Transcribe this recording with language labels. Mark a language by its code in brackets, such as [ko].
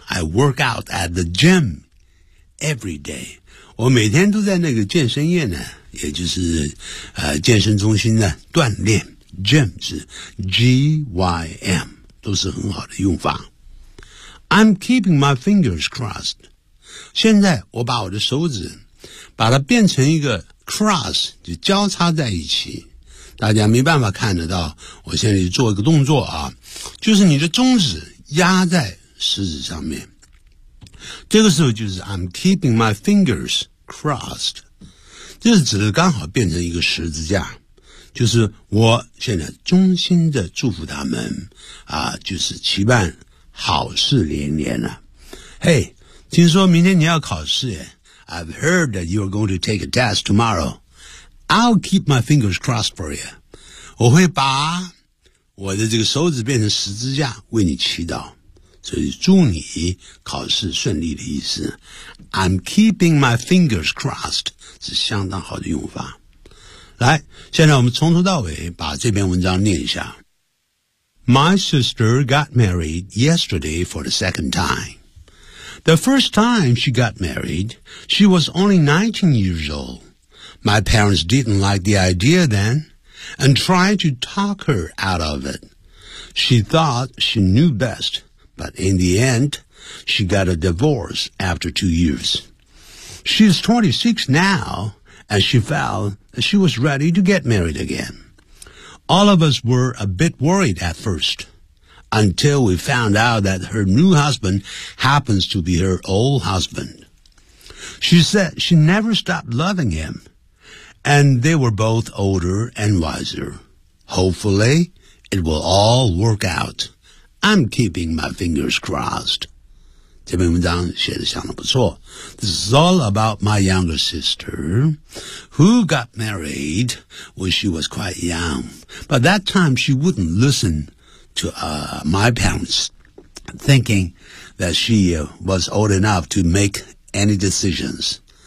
[en] I work out at the gym every day. [zh] 我每天都在那个健身院呢，也就是健身中心呢锻炼。 Gym 是 G-Y-M, 都是很好的用法。 [en] I'm keeping my fingers crossed. [zh] 现在我把我的手指把它变成一个 cross, 就交叉在一起。大家没办法看得到，我现在做一个动作啊，就是你的中指压在食指上面。这个时候就是 [en] I'm keeping my fingers crossed， [zh] 这是指的刚好变成一个十字架，就是我现在衷心的祝福他们啊，就是期盼好事连连了。 [en] Hey， [zh] 听说明天你要考试耶 [en] ？I've heard that you are going to take a test tomorrow. I'll keep my fingers crossed for you. [zh] 我会把我的这个手指变成十字架为你祈祷。所以祝你考试顺利的意思。 [en] I'm keeping my fingers crossed [zh] 是相当好的用法。来，现在我们从头到尾把这篇文章念一下。 [en] My sister got married yesterday for the second time. The first time she got married, she was only 19 years old. My parents didn't like the idea then and tried to talk her out of it. She thought she knew best, but in the end, she got a divorce after 2 years. She is 26 now, and she felt that she was ready to get married again. All of us were a bit worried at first, until we found out that her new husband happens to be her old husband. She said she never stopped loving him,And they were both older and wiser. Hopefully, it will all work out. I'm keeping my fingers crossed. [zh] 这篇文章写得相当不错。 [en] This is all about my younger sister, who got married when she was quite young. But that time she wouldn't listen to my parents, thinking that she was old enough to make any decisions.